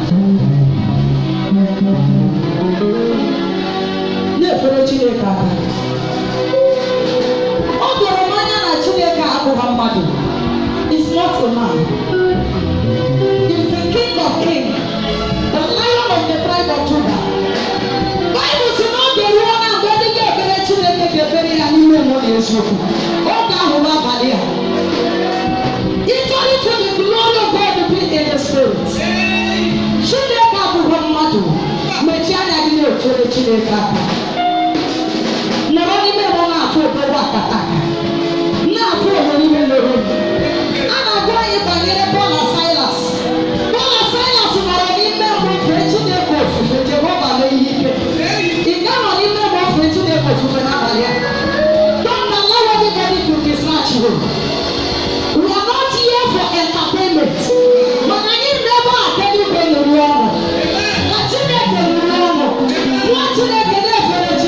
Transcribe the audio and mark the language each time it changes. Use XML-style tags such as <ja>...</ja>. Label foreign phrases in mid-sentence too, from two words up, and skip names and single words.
<ig>Na-efere Chineke aka. Ọ doro m anya na Chineke abụghị mmadụ.</ig> <en>It's not a man. He's the King of Kings, the Lion of the tribe of Judah.</en> <ig>Bible si na ọ ga-eruo na mgbe ndị ga-ekele Chineke ga-ekpere ya n'ime mmụọ na eziokwu. Oge ahụ bụ abalị a.</ig> <en>Equally to the glory of God to be in the spirit.</en> <ig>Chineke abụghị mmadụ. Mechie anya gị na-efere Chineke aka. Nọrọ n'ime mmụọ na-afụ ụfọdụ akataka. Na-afụ onwe n'ime n'obodo. A na-agwa anyị banyere Paul na Silas. Paul na Silas nọrọ n'ime mmụọ fere Chineke ofufe Jehova mee ihe ike. Ị ga-anọ n'ime mmụọ fere Chineke ofufe n'abalị a.</ig> <en>Don't allow anybody to distract you. We are not here for entertainment. But I need never attend you when you run. What you make when you run? What you make when you</en>